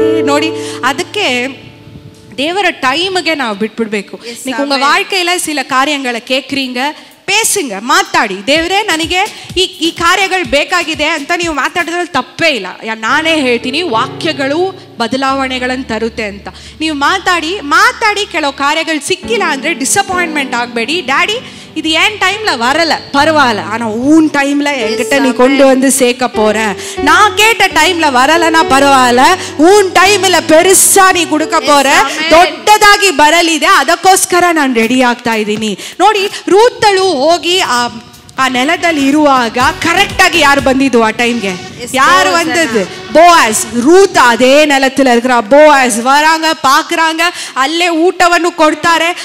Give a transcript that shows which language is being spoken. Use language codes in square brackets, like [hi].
[kn] ನೋಡಿ, ಅದಕ್ಕೆ தேவர டைமுக்கு ನಾವು ಬಿಟ್ಬಿಡ್ಬೇಕು. [ta] ನೀವು ಉಂಗ வாழ்க்கையில சில காரியங்களை கேக்குறீங்க, பேசுங்க, ಮಾತಾಡಿ. [kn] ದೇವರೇ ನನಗೆ ಈ ಕಾರ್ಯಗಳು ಬೇಕಾಗಿದೆ ಅಂತ ನೀವು ಮಾತಾಡಿದ್ರಲ್ಲಿ ತಪ್ಪೇ ಇಲ್ಲ. ನಾನೇ ಹೇಳ್ತೀನಿ, ವಾಕ್ಯಗಳು ಬದಲಾವಣೆಗಳನ್ನು ತರುತ್ತೆ ಅಂತ. ನೀವು ಮಾತಾಡಿ ಕೆಲವು ಕಾರ್ಯಗಳು ಸಿಕ್ಕಿಲ್ಲ ಅಂದರೆ ಡಿಸಪಾಯಿಂಟ್ಮೆಂಟ್ ಆಗಬೇಡಿ. [ta] ಡ್ಯಾಡಿ இது ஏன் டைம்ல வரல பரவாயில்ல, ஆனா உன் டைம்ல என்கிட்ட நீ கொண்டு வந்து சேர்க்க போற. நான் கேட்ட டைம்ல வரலனா பரவாயில்ல, உன் டைம்ல பெருசா ನೀ கொடுக்க போற, [kn] ದೊಡ್ಡದಾಗಿ ಬರಲಿದೆ, ಅದಕ್ಕೋಸ್ಕರ ನಾನು ರೆಡಿ ಆಗ್ತಾ ಇದ್ದೀನಿ. ನೋಡಿ, ರೂತಳು ಹೋಗಿ ಆ ನೆಲದಲ್ಲಿ ಇರುವಾಗ ಕರೆಕ್ಟ್ ಆಗಿ ಯಾರು ಬಂದಿದ್ದು ಆ ಟೈಮ್ಗೆ? [ta] யார் வந்தது? போவாஸ். ரூத் அதே நிலத்தில் இருக்கிற போவாஸ் வராங்க, பார்க்குறாங்க, [kn] ಅಲ್ಲೇ ಊಟವನ್ನು ಕೊಡ್ತಾರೆ.